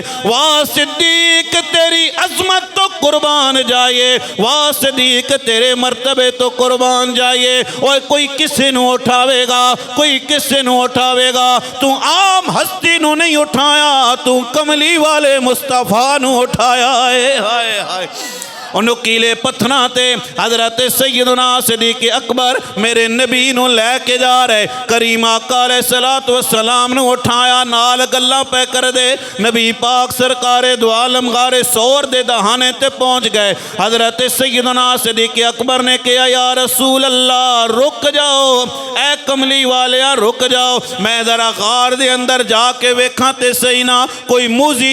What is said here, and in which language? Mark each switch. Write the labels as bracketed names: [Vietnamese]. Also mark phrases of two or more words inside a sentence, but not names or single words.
[Punjabi] واہ صدیق تیری عظمت تو قربان جائے واہ صدیق تیرے مرتبے تو قربان جائے اور کوئی کسی نو اٹھاوے گا کوئی کسی نو اٹھاوے گا تو عام ہستی نو نہیں اٹھایا تو کملی والے مصطفیٰ نو اٹھایا ہے ہائے ہائے نوکیلے پتھراں تے حضرت سیدنا صدیق اکبر میرے نبی نو لے کے جا رہے کریم آقا [Arabic] علیہ السلام [Punjabi] نو اٹھایا نال گلاں پہ کر دے نبی پاک سرکار دو عالم غار سور دے دہانے تے پہنچ گئے حضرت سیدنا صدیق اکبر نے کہا [Arabic] یا رسول اللہ [Punjabi] رک جاؤ اے کملی والیا رک جاؤ میں ذرا غار دے اندر جا کے ویکھاں تے صحیح نہ کوئی موذی